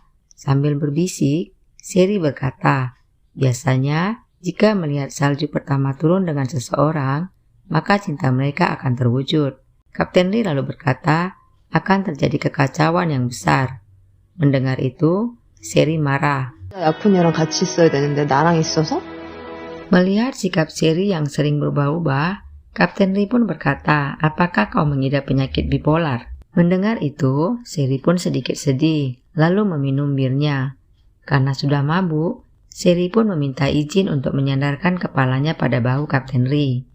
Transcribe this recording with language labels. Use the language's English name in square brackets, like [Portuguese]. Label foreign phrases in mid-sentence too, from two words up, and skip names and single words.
[Indonesian] Sambil berbisik, Seri berkata, biasanya jika melihat salju pertama turun dengan seseorang, maka cinta mereka akan terwujud. Kapten Ri lalu berkata, akan terjadi kekacauan yang besar. Mendengar itu, Seri marah. [Korean] 약혼녀랑 같이 있어야 되는데 나랑 있어서? [Indonesian] Melihat sikap Seri yang sering berubah-ubah, Kapten Ri pun berkata, apakah kau mengidap penyakit bipolar? Mendengar itu, Seri pun sedikit sedih, lalu meminum birnya. Karena sudah mabuk, Seri pun meminta izin untuk menyandarkan kepalanya pada bahu Kapten Ri.